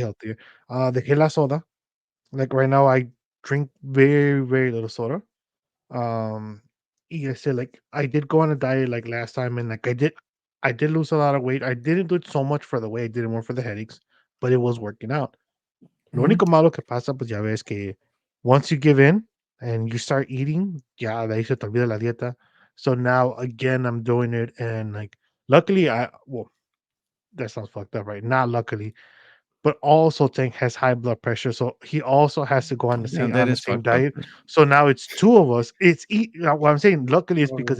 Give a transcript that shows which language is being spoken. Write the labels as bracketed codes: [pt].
[en] healthier. [es] Dejé la soda. [en] Like right now, I drink very, very little soda. [es] Y este, [en] like I did go on a diet like last time, and like I did lose a lot of weight. I didn't do it so much for the weight, I did it more for the headaches, but it was working out. [es] Lo Mhm. único malo que pasa, pues ya ves que [en] once you give in and you start eating, [es] ya de ahí se te olvida la dieta. [en] So now again, I'm doing it, and like luckily, well, that sounds fucked up, right? Not luckily, but also Tank has high blood pressure, so he also has to go on Oh, damn, that the is same fucked up. diet. So now it's two of us. What I'm saying, luckily, is because